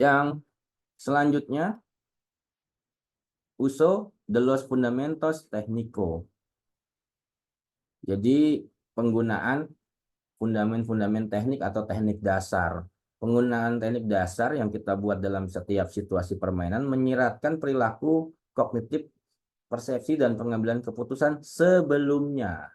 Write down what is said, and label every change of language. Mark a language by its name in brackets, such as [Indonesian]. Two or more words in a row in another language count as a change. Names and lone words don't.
[Indonesian] Yang selanjutnya, [Spanish] uso de los fundamentos técnicos. [Indonesian] Jadi penggunaan fundament-fundament teknik atau teknik dasar. Penggunaan teknik dasar yang kita buat dalam setiap situasi permainan menyiratkan perilaku kognitif, persepsi, dan pengambilan keputusan sebelumnya.